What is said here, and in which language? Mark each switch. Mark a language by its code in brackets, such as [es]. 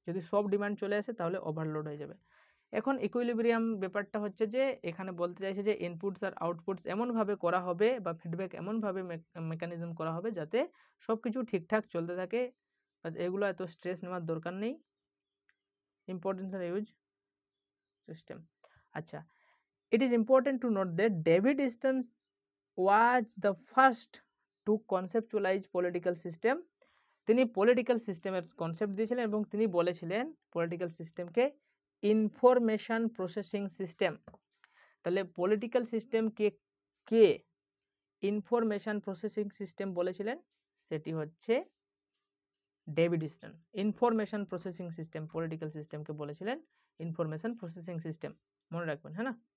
[bn] যদি সব ডিমান্ড চলে আসে তাহলে ওভারলোড হয়ে যাবে। এখন ইকুইলিব্রিয়াম ব্যাপারটা হচ্ছে যে এখানে বলতে চাইছে যে ইনপুটস আর আউটপুটস এমনভাবে করা হবে বা ফিডব্যাক এমনভাবে মেকানিজম করা হবে যাতে সব কিছু ঠিকঠাক চলতে থাকে, বাস এগুলো এত স্ট্রেস নেওয়ার দরকার নেই। [en] Importance and use system. আচ্ছা, it is important to note that David Easton was the first to conceptualize political system. [bn] তিনি পলিটিক্যাল সিস্টেমের কনসেপ্ট দিয়েছিলেন এবং তিনি বলেছিলেন পলিটিক্যাল সিস্টেমকে ইনফরমেশন প্রসেসিং সিস্টেম। তাহলে পলিটিক্যাল সিস্টেমকে কে ইনফরমেশন প্রসেসিং সিস্টেম বলেছিলেন? সেটি হচ্ছে David Easton. Information processing system political সিস্টেমকে বলেছিলেন ইনফরমেশন প্রসেসিং সিস্টেম, মনে রাখবেন, হ্যাঁ না?